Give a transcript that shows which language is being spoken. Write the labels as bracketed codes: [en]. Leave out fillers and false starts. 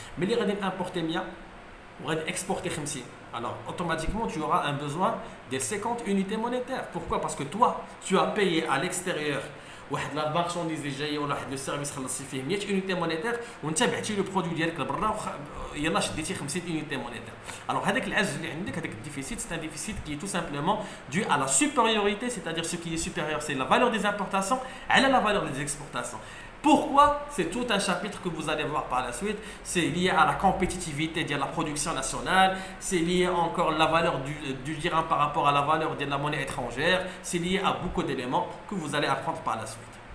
[fr] Mais les gens importer bien, on va exporter 50. Alors automatiquement tu auras un besoin de 50 unités monétaires. Pourquoi? Parce que toi, tu as payé à l'extérieur la marchandise [ar] اللي جايه ولا واحد لو سيرفيس خلصتي فيه 100 unité monétaire وانت بعتي لو برودوي ديالك لبرا يلاه شديتي 50 unité monétaire. [fr] Alors [ar] هذاك العجز اللي عندك هذاك الديفيسيت [fr] c'est un déficit qui est tout simplement dû à la supériorité, c'est-à-dire ce qui est supérieur c'est la valeur des importations à la valeur des exportations. Pourquoi? C'est tout un chapitre que vous allez voir par la suite. C'est lié à la compétitivité de la production nationale, c'est lié encore à la valeur du dirham par rapport à la valeur de la monnaie étrangère, c'est lié à beaucoup d'éléments que vous allez apprendre par la suite.